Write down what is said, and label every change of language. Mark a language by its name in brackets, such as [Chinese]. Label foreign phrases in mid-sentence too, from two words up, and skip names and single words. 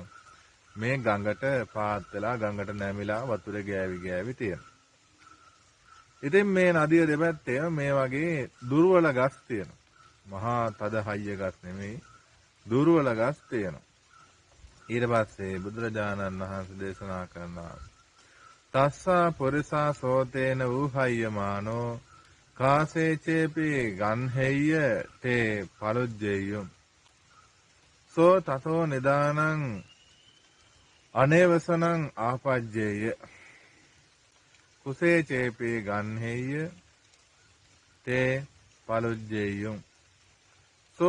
[Sinhala] මේ ගඟට පාත් වෙලා ගඟට නැමිලා වතුරේ ගෑවි ගෑවි තියෙනවා. ඉතින් මේ නදිය දෙපැත්තේ මේ වගේ දුර්වල ගස් තියෙනවා. මහා තද හයිය ගස් නෙමෙයි, දුර්වල ගස් තියෙනවා. ඊට පස්සේ බුදුරජාණන් වහන්සේ දේශනා කරනවා [Pali] තස්සා පුරිසා සෝතේන වූහය්‍යමානෝ කාසේචේපි ගන්හෙය්‍ය තේ පලුජ්ජෙය්‍යුම් සෝ තතෝ නිදානං අනේවසනං ආපජ්ජේය කුසේ චේපේ ගන්හෙය්‍ය තේ පලුජ්ජේයුම් සෝ